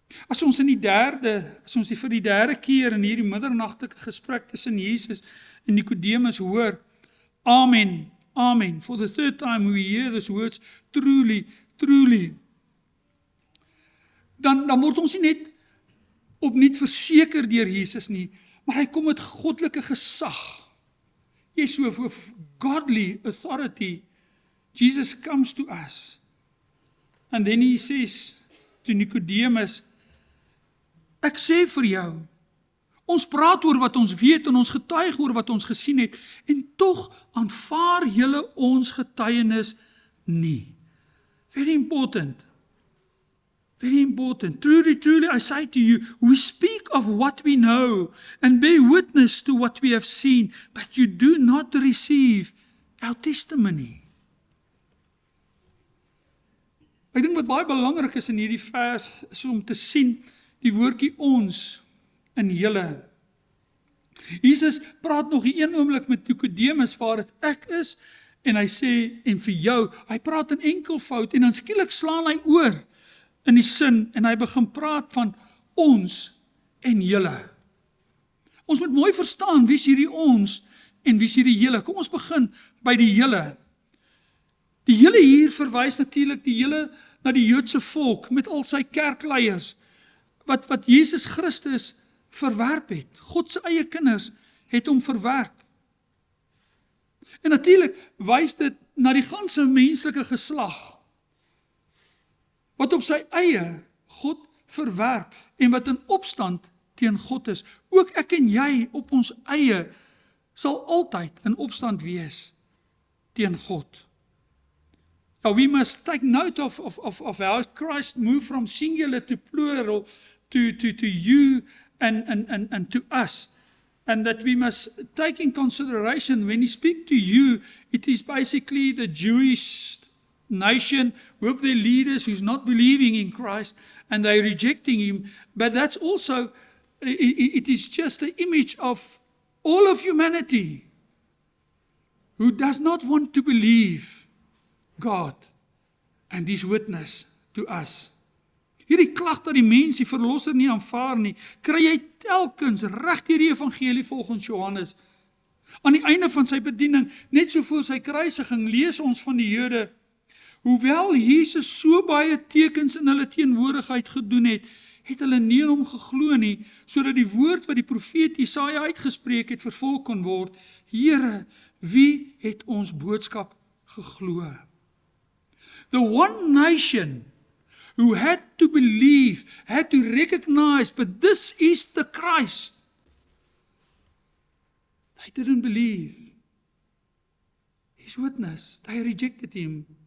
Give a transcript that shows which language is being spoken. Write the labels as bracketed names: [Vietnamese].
[Afrikaans] As ons vir die derde keer in hierdie middernagtelike gesprek tussen Jesus en Nicodemus hoor, Amen, Amen. [English] For the third time we hear these words, truly, truly. [Afrikaans] Dan word ons nie net opnuut verseker deur Jesus nie, maar hy kom met goddelike gesag. [English] Jesus with godly authority, Jesus comes to us. And then he says to Nicodemus, [Afrikaans] ek sê vir jou, ons praat oor wat ons weet en ons getuig oor wat ons gesien het, en tog aanvaar julle ons getuienis nie. [English] Very important. Very important. Truly, truly, I say to you, we speak of what we know and bear witness to what we have seen, but you do not receive our testimony. [Afrikaans] Ek dink wat baie belangrik is in hierdie vers, is om te sien die woordjie ons in julle. Jesus praat nog die een oomblik met Nicodemus waar dit ek is, en hy sê, en vir jou, hy praat in enkelvoud, en dan skielik slaan hy oor in die sin, en hy begin praat van ons en julle. Ons moet mooi verstaan, wie is hierdie ons, en wie is hierdie julle. Kom ons begin by die julle. Die julle hier verwys natuurlik die julle na die Joodse volk, met al sy kerkleiers, wat Jesus Christus verwerp het. God se eie kinders het hom verwerp. En natuurlik wys dit na die ganse menslike geslag, wat op sy eie God verwerp, en wat in opstand teen God is. Ook ek en jy op ons eie sal altyd in opstand wees teen God. [English] Now we must take note of how Christ moved from singular to plural to you and to us. And that we must take in consideration when he speaks to you, it is basically the Jewish nation with their leaders who's not believing in Christ and they're rejecting him. But that's also, it is just the image of all of humanity who does not want to believe God and his witness to us. [Afrikaans] Hierdie klag dat die mens die verlosser nie aanvaar nie, kry jy telkens reg deur die evangelie volgens Johannes. Aan die einde van sy bediening, net so voor sy kruisiging, lees ons van die Jode, hoewel Jesus so baie tekens in hulle teenwoordigheid gedoen het, het hulle nie in hom geglo nie, sodat die woord wat die profeet Jesaja uitgespreek het, vervul kon word. Here, wie het ons boodskap geglo? [English] The one nation who had to believe, had to recognize, but this is the Christ. They didn't believe his witness. They rejected him.